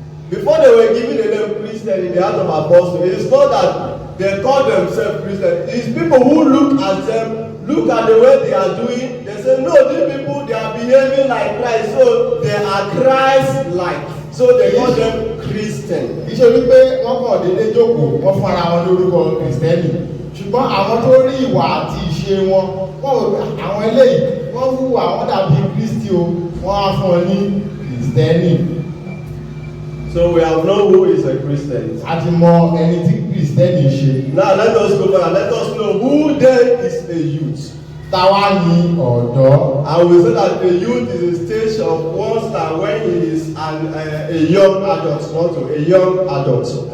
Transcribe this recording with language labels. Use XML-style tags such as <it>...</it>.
<en>Before they were given the name Christian in the heart of apostles, it is not that they call themselves Christian. It's people who look at them, look at the way they are doing. They say, no, these people, they are behaving like Christ, so they are Christ-like. So they call them Christian.</en> <yo>Iṣẹ́ wípé wọ́n kàn déédéé jókòó, wọ́n fún ara wọn lórúkọ Kristẹni. Ṣùgbọ́n àwọn tó rí ìwà àti ìṣe wọn, àwọn eléyìí, wọ́n hùwà wọ́n dàbí Kristi o, wọ́n á fún ọ ní Kristẹni.</yo> <en>So we have known who is a Christian.</en> <yo>A ti mọ ẹni tí Kristẹni ṣe.</yo> <en>Now let us go back and let us know who then is a youth.</en> <yo>Táwa ni ọ̀dọ́.</yo> <en>And we say that a youth is a stage of one's life when he is a young adult, not a young adult.</en>